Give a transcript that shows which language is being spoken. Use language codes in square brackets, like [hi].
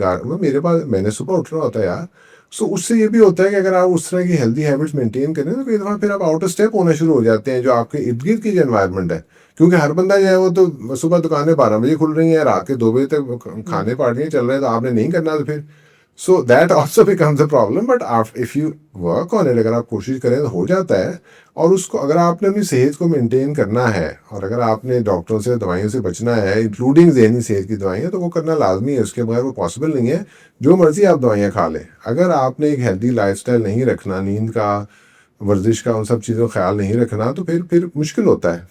[ur] پھر میرے پاس, میں نے صبح اٹھنا ہوتا ہے یار. سو اس سے یہ بھی ہوتا ہے کہ اگر آپ اس طرح کی ہیلدی ہیبٹس مینٹین کریں تو کئی دفعہ پھر آپ [en] out of step [ur] ہونا شروع ہو جاتے ہیں, جو آپ کے ارد گرد کی جو انوائرمنٹ ہے. کیونکہ ہر بندہ جو ہے وہ تو صبح دکانیں 12 بجے کھل رہی ہیں, رات کے 2 بجے تک کھانے پارٹیاں چل رہے ہیں, تو آپ نے نہیں کرنا. تو پھر [en] So that also becomes a problem. But if you work on it, [ur] اگر آپ کوشش کریں تو ہو جاتا ہے. اور اس کو اگر آپ نے اپنی صحت کو مینٹین کرنا ہے, اور اگر آپ نے ڈاکٹروں سے, دوائیوں سے بچنا ہے, انکلوڈنگ ذہنی صحت کی دوائیاں, تو وہ کرنا لازمی ہے. اس کے بغیر وہ پاسبل نہیں ہے. جو مرضی آپ دوائیاں کھا لیں, اگر آپ نے ایک ہیلدی لائف اسٹائل نہیں رکھنا, نیند کا, ورزش کا, ان سب چیزوں کا خیال نہیں رکھنا, تو پھر مشکل ہوتا ہے.